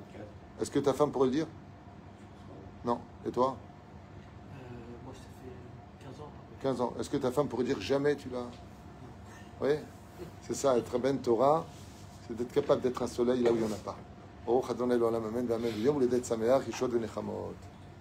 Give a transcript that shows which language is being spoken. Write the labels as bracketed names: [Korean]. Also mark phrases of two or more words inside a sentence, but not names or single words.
[French] Est-ce que ta femme pourrait le dire? Non. Et toi? Moi, ça fait 15 ans. 15 ans. Est-ce que ta femme pourrait dire jamais tu l'as? Oui. C'est ça, être [Hebrew] בן תורה, [French] c'est d'être capable d'être un soleil là où il n'y en a pas. [Hebrew] אוה, אדון אל עולם, אמן, אמן. יום הולדת שמח, ישועה ונחמות.